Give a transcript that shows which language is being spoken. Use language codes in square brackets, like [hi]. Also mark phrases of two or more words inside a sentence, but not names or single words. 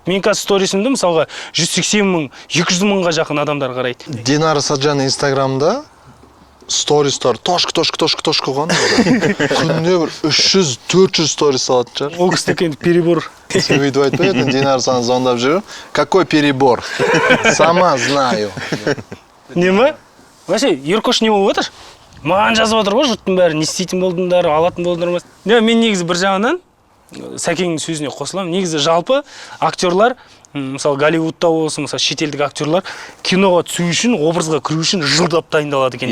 [kk] Мен қазір сторисімді, мысалға, 180 мың, 200 мыңға жақын адамдар қарайды. Динара Саджан инстаграмда стористар тошка қойған. Күнде бір 300-400 сторис салатын шығар. Ол кісінікі енді перебор. Сен өйтіп айтпай еді, Динара саған звондап жүр. [ru] Какой перебор? Сама знаю. [kk] Не ма? Вообще, еркош не болып отыр? Маған жазып отыр ғой, жұрттың бәрі не істейтін болдыңдар, алатын болдыңдар ма? Мен негізі бір жағынан Сәкеңнің сөзіне қосыламын. Негізі жалпы актерлар, мысалы Голливудта болсын, мысалы шетелдік актерлар киноға түсу үшін, образға кіру үшін жылдап дайындалады екен.